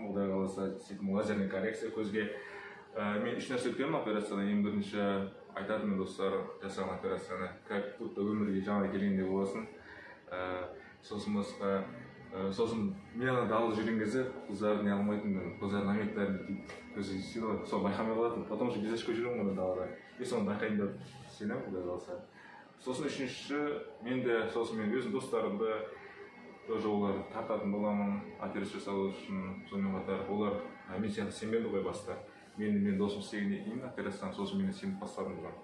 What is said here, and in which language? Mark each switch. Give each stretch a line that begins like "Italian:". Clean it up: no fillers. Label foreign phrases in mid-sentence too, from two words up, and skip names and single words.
Kazakh: Құдай қаласа сөйтіп
Russian: лазерный коррекция
Kazakh: көзге. Мен үш нәрсе өткенмін операциядан. Ең бірінші айтатынмын достар, жасаған операцияны
Russian: как будто
Kazakh: өмірге жаңа келгендей боласың. Сосын мен ана далада жүрген кезде қыздарды не алмайтынмын, қыздардың намектарын көзі сол байқамай қалатын.
Russian: Потом же без очко
Kazakh: жүремін оны далада. И соны байқаймын деп сенемін, құдай қаласа. Сосын үшінші, мен өзім достарымды тоже олар тартатын боламын, операция жасау үшін. Сонымен қатар олар мен сияқты сенбеді ғой баста. Мен досым істегеннен кейін операциядан сосын мені сеніп бастадым ғой.